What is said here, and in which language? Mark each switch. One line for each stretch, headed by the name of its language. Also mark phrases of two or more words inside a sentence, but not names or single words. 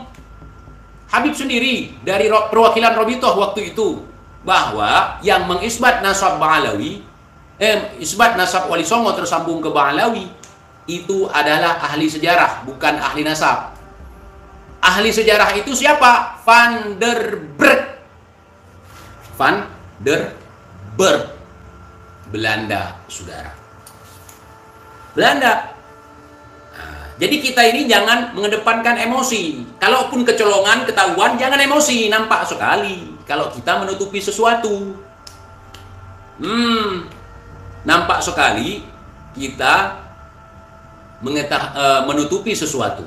Indonesian: Habib sendiri dari perwakilan Robitoh waktu itu, bahwa yang mengisbat nasab Ba'alawi, isbat nasab Wali Songo tersambung ke Ba'alawi itu adalah ahli sejarah, bukan ahli nasab. Ahli sejarah itu siapa? Van der Berg. Van der Berg. Belanda, saudara. Belanda. Nah, jadi kita ini jangan mengedepankan emosi. Kalaupun kecolongan, ketahuan, jangan emosi. Nampak sekali kalau kita menutupi sesuatu. Nampak sekali kita menutupi sesuatu.